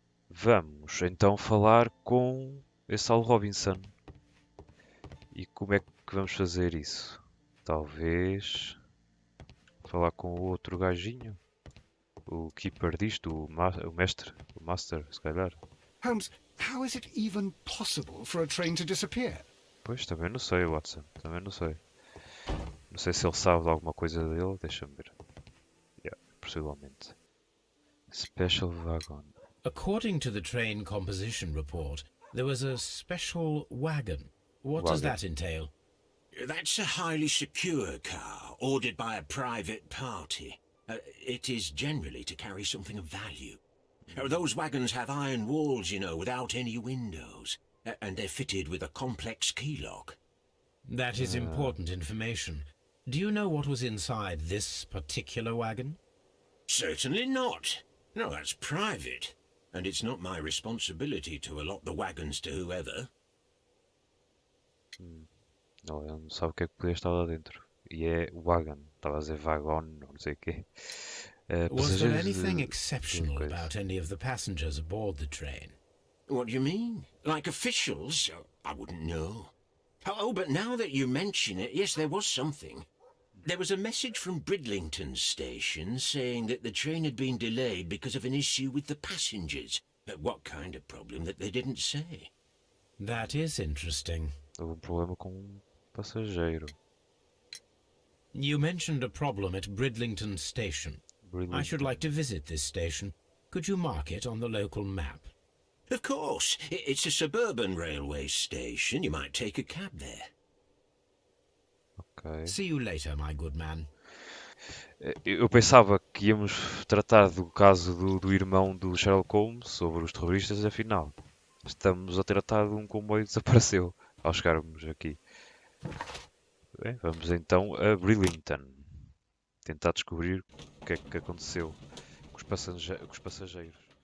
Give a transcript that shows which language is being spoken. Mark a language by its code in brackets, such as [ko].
[pt] Vamos então falar com esse tal Robinson. E como é que vamos fazer isso? Talvez falar com o outro gajinho. O keeper disto, o mestre, o master, se calhar. [en] Holmes, how is it even possible for a train to disappear? [pt] Pois, também não sei, Watson. Também não sei. Não sei se ele sabe de alguma coisa dele. Deixa-me ver. possivelmente. [en] Special wagon. According to the train composition report, there was a special wagon. What does Wagon. that entail? That's a highly secure car, ordered by a private party. It is generally to carry something of value. Those wagons have iron walls, you know, without any windows. And they're fitted with a complex key lock. That is important information. Do you know what was inside this particular wagon? Certainly not. No, that's private. And it's not my responsibility to allot the wagons to whoever. [pt] Não, ele não sabe o que é que podia estar lá dentro. E é wagon. Estava a dizer wagon, não sei o quê. [en] Was there [pt] Passageiros [en] anything [pt] de [en] exceptional [pt] coisa. [en] about any of the passengers aboard the train? What do you mean? Like officials? I wouldn't know. Oh, but now that you mention it, yes, there was something. There was a message from Bridlington station saying that the train had been delayed because of an issue with the passengers. What kind of problem that they didn't say? That is interesting. [pt] Houve problema com passageiro. [en] You mentioned a problem at Bridlington station. I should like to visit this station. Could you mark it on the local map? Of course. It's a suburban railway station. You might take a cab there. Ok. See you later, my good man. [pt] Eu pensava que íamos tratar do caso do irmão do Sherlock Holmes sobre os terroristas, afinal estamos a tratar de um comboio que desapareceu ao chegarmos aqui. Bem, vamos então a Bridlington tentar descobrir o que é que aconteceu com os passageiros.